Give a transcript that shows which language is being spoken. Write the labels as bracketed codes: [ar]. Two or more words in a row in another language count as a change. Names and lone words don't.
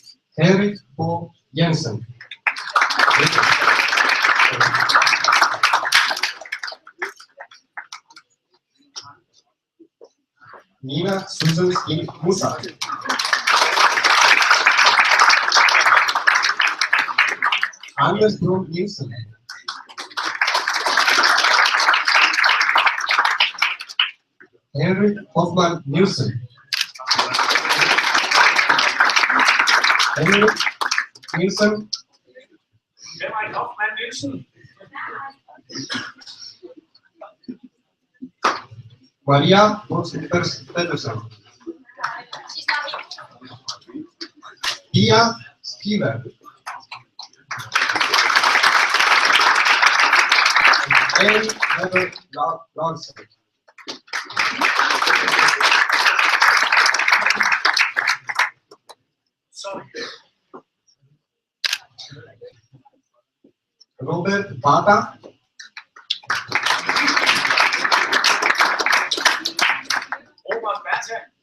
[da] Henrik Bo Jensen. Nina Susan Skin Musa. Anders Brun Nielsen. Henrik Hoffman Nielsen. Henrik Nielsen. Henrik Hoffman Nielsen. Maria Petersen. Pia Skiver. And Heather Larsen. Robert Bata. Robert Berthe.